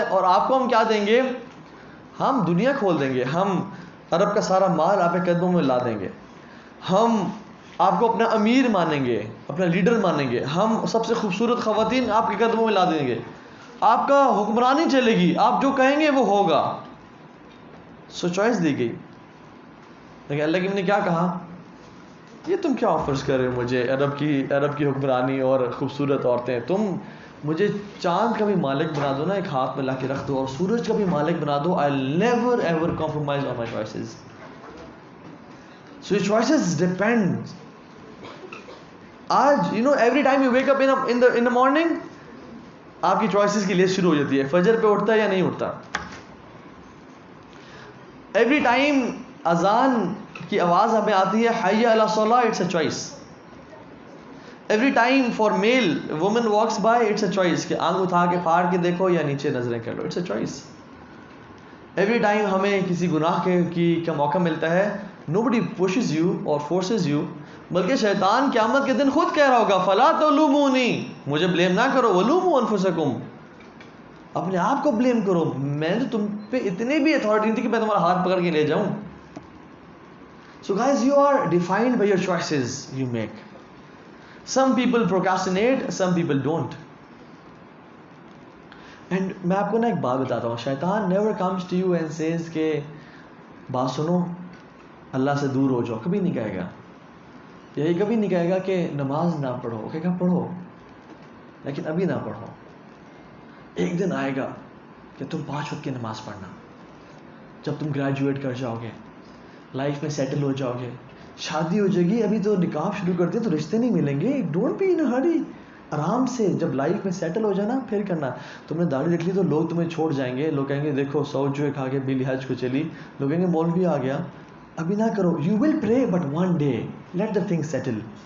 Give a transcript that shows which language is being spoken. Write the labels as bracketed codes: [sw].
[ur] اور آپ کو ہم کیا دیں گے؟ ہم دنیا کھول دیں گے, ہم عرب کا سارا مال آپ کے قدموں میں لا دیں گے, ہم آپ کو اپنا امیر مانیں گے, اپنا لیڈر مانیں گے, ہم سب سے خوبصورت خواتین آپ کے قدموں میں لا دیں گے, آپ کا حکمرانی چلے گی, آپ جو کہیں گے وہ ہوگا. سو چوائس دی گئی. لیکن اللہ کی نے کیا کہا؟ یہ تم کیا آفرز کر رہے ہو مجھے, عرب کی حکمرانی اور خوبصورت عورتیں, تم مجھے چاند کا بھی مالک بنا دو نا, ایک ہاتھ میں لا کے رکھ دو, اور سورج کا بھی مالک بنا دو. [en] I'll never ever compromise on my choices. So your choices depend. [ur] آج [en] every time you wake up in the morning, [ur] آپ کی چوائسز کی لسٹ شروع ہو جاتی ہے. فجر پہ اٹھتا ہے یا نہیں اٹھتا. ایوری ٹائم اذان کی آواز ہمیں آتی ہے حی علی الصلاۃ, [en] It's a choice. Every time for male woman walks by, it's a choice [ur] کہ آنکھ اٹھا کے پھاڑ کے دیکھو یا نیچے نظریں کر لو, it's a choice. Every time ہمیں کسی گناہ کا موقع ملتا ہے, [en] nobody pushes you or forces you, [ur] بلکہ شیطان قیامت کے دن خود کہہ رہا ہوگا [ar] فلا تلومونی, [ur] مجھے بلیم نہ کرو, [ar] ولوموا انفسکم, [ur] اپنے آپ کو بلیم کرو, میں تو تم پہ اتنی بھی اتھارٹی نہیں تھی کہ میں تمہارا ہاتھ پکڑ کے لے جاؤں. [en] So guys, you are defined by your choices you make. Some people procrastinate, some people don't. [ur] And میں آپ کو نا ایک بات بتاتا ہوں, شیطان [en] never comes to you and says [ur] کہ بات سنو اللہ سے دور ہو جاؤ, کبھی نہیں کہے گا. یہی کبھی نہیں کہے گا کہ نماز نہ پڑھو, کہے گا پڑھو لیکن ابھی نہ پڑھو. ایک دن آئے گا کہ تم 5 وقت کی نماز پڑھنا, جب تم گریجویٹ کر جاؤ گے, لائف میں سیٹل ہو جاؤ گے, شادی ہو جائے گی, ابھی تو نکاح شروع کرتے تو رشتے نہیں ملیں گے, [en] don't be in hurry, [ur] آرام سے جب لائف میں سیٹل ہو جانا پھر کرنا. تم نے داڑھی رکھ لی تو لوگ تمہیں چھوڑ جائیں گے, لوگ کہیں گے دیکھو سعود جو ہے کھا کے بلی حج کو چلی, لوگ کہیں گے مولوی آ گیا, ابھی نہ کرو. [en] You will pray but one day let the thing settle.